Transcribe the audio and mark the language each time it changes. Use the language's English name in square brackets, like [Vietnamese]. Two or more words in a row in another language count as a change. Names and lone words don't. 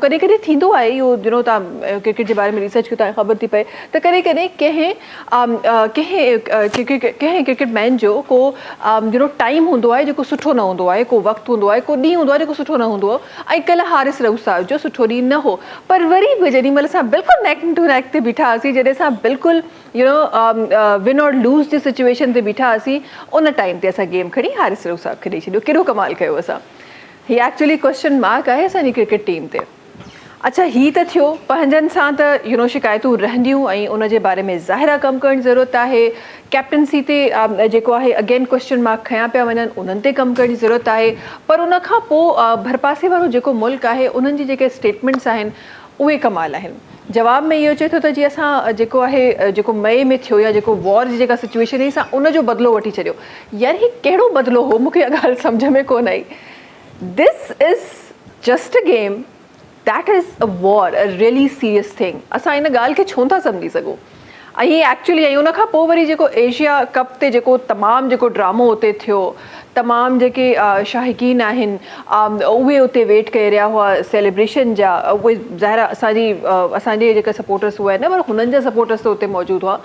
[Sindhi] कॾहिं कॾहिं थींदो आहे इहो, तव्हां क्रिकेट जे बारे में रिसर्च कयो तव्हांखे ख़बर थी पए त कॾहिं कॾहिं कंहिं क्रिकेट मैन जो को टाइम हूंदो आहे जेको सुठो न हूंदो आहे, को वक़्तु हूंदो आहे, को ॾींहुं हूंदो आहे जेको सुठो न हूंदो आहे। ऐं कल्ह हारिस रऊफ़ साहिब जो सुठो ॾींहुं न हो, पर वरी बि जेॾी महिल असां बिल्कुलु [English] neck to neck [Sindhi] ते बीठा हुआसीं, जॾहिं असां बिल्कुलु [English] win or lose [Sindhi] जी सिचुएशन ते बीठा हुआसीं, उन टाइम ते असां गेम खणी हारिस रऊफ़ साहिब खे ॾेई छॾियो। केॾो कमाल कयो असां। हीअ [English] actually question mark [Sindhi] आहे असांजी क्रिकेट टीम ते। अच्छा, ही त थियो, पंहिंजनि सां त शिकायतूं रहंदियूं ऐं उन जे बारे में ज़ाहिरा कमु करणु ज़रूरत आहे। कैप्टनसी ते जेको आहे [English] again question mark [Sindhi] खयां पिया वञनि, उन्हनि ते कमु करण जी ज़रूरत आहे। पर उन खां पोइ भरपासे वारो जेको मुल्क आहे उन्हनि जी जेके स्टेटमेंट्स आहिनि उहे कमाल आहिनि। जवाब में इहो चए थो त जी असां जेको मई में थियो या जेको वॉर जी जेका सिचुएशन हुई, असां उनजो बदिलो वठी छॾियो। यार ही कहिड़ो बदिलो हो, मूंखे इहा ॻाल्हि सम्झ में कोन आई। [English] This is just a game, that is a war, a really serious thing. [Sindhi] असां इन ॻाल्हि खे छो था सम्झी सघूं। ऐं एक्चुअली ऐं उन खां पोइ वरी जेको एशिया कप ते जेको तमामु जेको ड्रामो उते थियो, तमामु जेके शाहिकीन आहिनि उहे उते वेट करे रहिया हुआ सेलिब्रेशन जा, उहे ज़ाहिर असांजे जेके सपोर्टर्स हुआ आहिनि, पर हुननि जा सपोर्टर्स त उते मौजूदु हुआ।